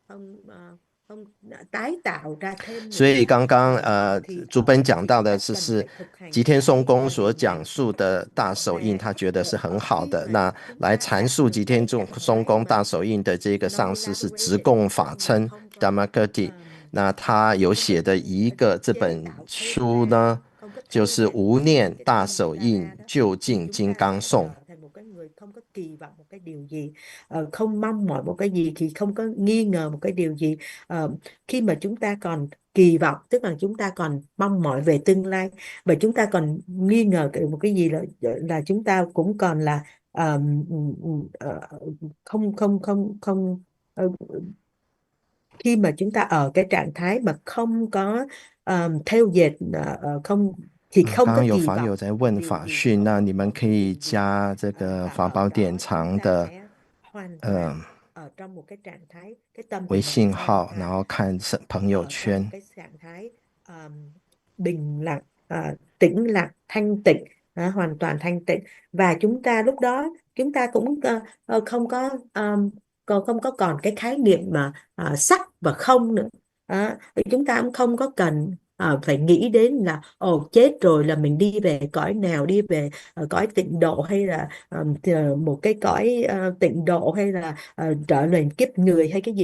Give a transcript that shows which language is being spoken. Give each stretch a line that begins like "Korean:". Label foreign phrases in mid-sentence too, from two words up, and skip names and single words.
Chinese: 所以刚刚主本讲到的是吉天颂公所讲述的大手印，他觉得是很好的。那来阐述吉天颂公大手印的这个上师是直供法称 Dhammakirti， 那他有写的这本书呢，就是无念大手印究竟金刚颂。
Vietnamese: không có kỳ vọng một cái điều gì, không mong mỏi một cái gì, thì không có nghi ngờ một cái điều gì. Khi mà chúng ta còn kỳ vọng, tức là chúng ta còn mong mỏi về tương lai, và chúng ta còn nghi ngờ một cái gì là chúng ta cũng còn là khi mà chúng ta ở cái trạng thái mà không có theo dệt, không thì không có
Chinese: 刚刚有
Vietnamese: kỳ
Chinese: 法友
Vietnamese: vọng
Chinese: 在问法讯，那你们可以加这个法宝典藏的
Vietnamese: ở trong một cái trạng thái, cái tâm
Chinese: 微
Vietnamese: của mình
Chinese: 信
Vietnamese: hoàn
Chinese: 号，
Vietnamese: toàn
Chinese: 然后看朋友
Vietnamese: ở trong
Chinese: 圈
Vietnamese: cái trạng thái bình lặng, tĩnh lặng, thanh tịnh, hoàn toàn thanh tịnh. Và chúng ta lúc đó chúng ta cũng không có còn cái khái niệm mà sắc và không nữa. Chúng ta cũng không có cần phải nghĩ đến là chết rồi là mình đi về cõi nào, đi về cõi tịnh độ, hay là một cái cõi tịnh độ, hay là trở lên kiếp người hay cái gì.